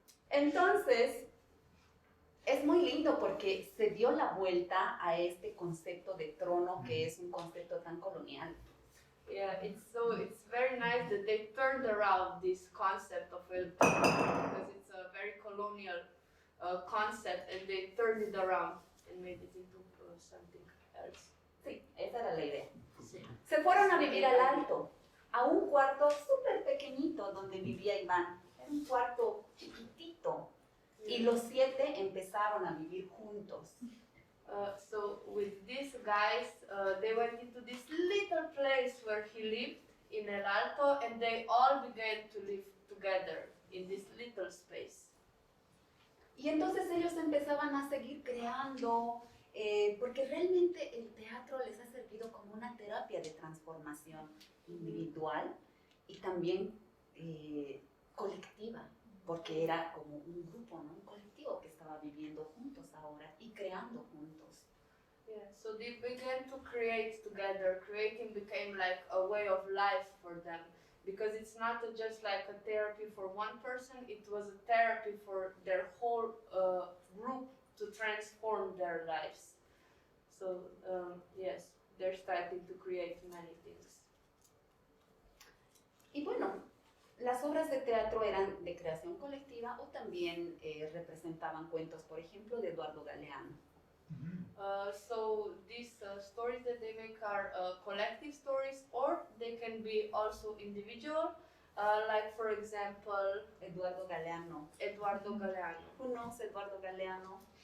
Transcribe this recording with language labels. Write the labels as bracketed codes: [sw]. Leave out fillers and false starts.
[es] Entonces, es muy lindo porque se dio la vuelta a este concepto de trono que es un concepto tan colonial. [en] Yeah, it's very nice that they turned around this concept of El Trono because it's a very colonial concept, and they turned it around and made it into something else. [es] Sí, esa era la idea. Sí. Se fueron a vivir al Alto, a un cuarto súper pequeñito donde vivía Iván. Era un cuarto chiquitito. Y los 7 empezaron a vivir juntos. [en] So with these guys, they went into this little place where he lived in El Alto, and they all began to live together in this little space. [es] Y entonces ellos empezaban a seguir creando, porque realmente el teatro les ha servido como una terapia de transformación individual y también colectiva, porque era como un grupo, ¿no? Un colectivo que estaba viviendo juntos ahora y creando juntos. [en] Yeah, so they began to create together. Creating became like a way of life for them, because it's not just like a therapy for one person, it was a therapy for their whole group to transform their lives. So yes, they're starting to create many things. [es] Y bueno, Las obras de teatro eran de creación colectiva o también representaban cuentos, por ejemplo, de Eduardo Galeano. [en] So these stories that they make are collective stories, or they can be also individual, like for example, Eduardo Galeano. Eduardo Galeano. Who knows Eduardo Galeano?